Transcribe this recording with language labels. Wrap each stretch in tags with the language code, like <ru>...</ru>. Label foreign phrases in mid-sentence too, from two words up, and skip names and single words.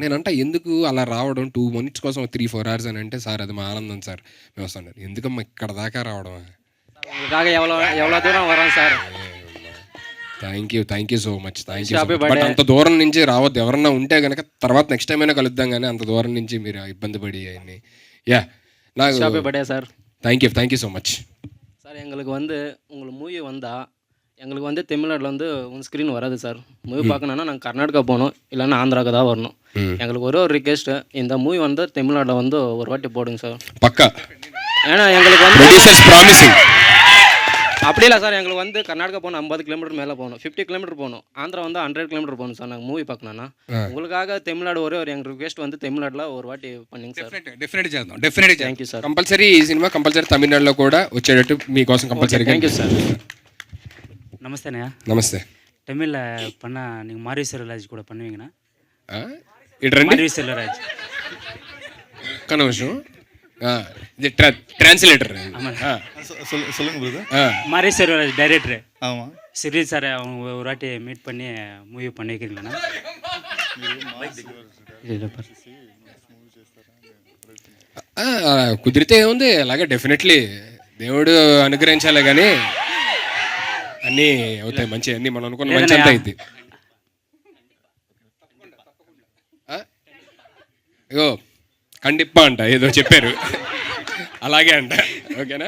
<te>నేను అంటే ఎందుకు అలా రావడం 2 minutes కోసం 3-4 hours అని అంటే, సార్ అది మా ఆనందం సార్, మేము వస్తాను. ఎందుకమ్మా ఇక్కడ దాకా రావడం? ఎవరో దూరం వరం సార్.</te> <en>Thank you so much. But అంత దూరం నుంచి రావద్దు.</en> <te>ఎవరన్నా ఉంటే కనుక తర్వాత నెక్స్ట్ టైం అయినా కలుద్దాం, కానీ అంత దూరం నుంచి మీరు ఇబ్బంది పడి అవన్నీ. యా, నాకు</te> <en>Birthday sir. Thank you so much</en> <ta>சார். எங்களுக்கு உங்களுக்கு மூவி வந்தால் எங்களுக்கு தமிழ்நாட்டில் ஸ்க்ரீன் வராது சார். மூவி பார்க்கணுன்னா நாங்கள் கர்நாடகா போகணும், இல்லைன்னா ஆந்திராவுக்கு தான் வரணும். எங்களுக்கு ஒரு ரிக்வெஸ்ட்டு, இந்த மூவி தமிழ்நாட்டில் ஒரு வாட்டி போடுங்க சார். பக்கா. ஏன்னா எங்களுக்கு அப்படி இல்லை சார். எங்களுக்கு கர்நாடகா போகணும் 50 கிலோமீட்டர் மேலே போகணும், 50 கிலோமீட்டர் போகணும். ஆந்திரா 100 கிலோமீட்டர் போகணும் சார். நாங்கள் மூவி பார்க்கணுன்னா உங்களுக்காக தமிழ்நாடு ஒரு எங்கள் ரிக்வெஸ்ட் தமிழ்நாட்டில் ஒரு வாட்டி பண்ணிங்க సార్.</ta> <te>డెఫినెట్గా చేద్దాం. డెఫినెట్గా</te> <en>Thank you sir.</en> <te>కంపల్సరీ ఈ సినిమా కంపల్సరీ తమిళనాడులో కూడా వచ్చేటట్టు మీకోసం కంపల్సరీ.</te> <en>Thank you sir.</en> <ta>நமஸ்தேண்ணா.</ta> <te>నమస్తే.</te> <ta>தமிழில் பண்ணால் நீங்கள் மாரி செல்வராஜ் கூட பண்ணுவீங்கண்ணா?</ta> <te>ఇటు రండి.</te> <ta>மாரி செல்வராஜ்</ta> <te>ఒక్క నిమిషం. ఇది ట్రాన్స్లేటర్.</te> <ta>சொல்லுங்க பிரதர். மாரி செல்வராஜ் டைரக்டர். ஆமாம். சிறி சார் அவங்க ஒரு வாட்டி மீட் பண்ணி மூவி பண்ணிக்கிறீங்களாண்ணா?</ta> <te>కుదిరితే ఏముంది, అలాగే డెఫినెట్లీ దేవుడు అనుగ్రహించాలి, కానీ అన్నీ అవుతాయి మంచి, అన్నీ మనం అనుకున్న మంచి అంతా అయింది. ఇగో కండిప్ప అంట ఏదో చెప్పారు, అలాగే అంట. ఓకేనా?</te>